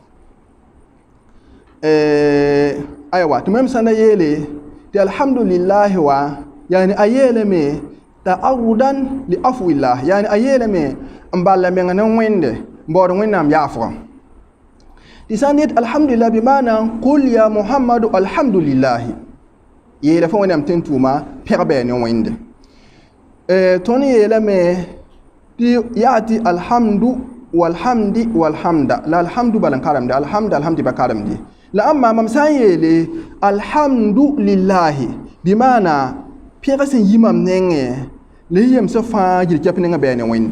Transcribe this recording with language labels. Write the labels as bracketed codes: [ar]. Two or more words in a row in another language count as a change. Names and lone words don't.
[mos] aywa tɩ mam sãn da yeele tɩ [ar] الحمد لله و يعني [mos] a yeelame [ar] تعرضا لعفو الله يعني [mos] a yeelame n balla menga ne wẽnde n baood wẽnnaam yaafgã tɩ sã n yet alhamdulillah bɩ maana [ar] قل يا محمد الحمد لله [mos] yeela fo wẽnnaam tɩ n tʋʋma pɛg bɛɛ ne wẽnde tõnd yeelame tɩ yaa tɩ [ar] الحمد والحمد والحمد [mos] la alhamdu bala n karemde alhamdi ba karemde la amma mam sã n yeele alhamdulillahi bɩ maana pẽg sẽn yi mam nengẽ la yemsã fãa yir kɛp nengã bɛɛ ne wẽnde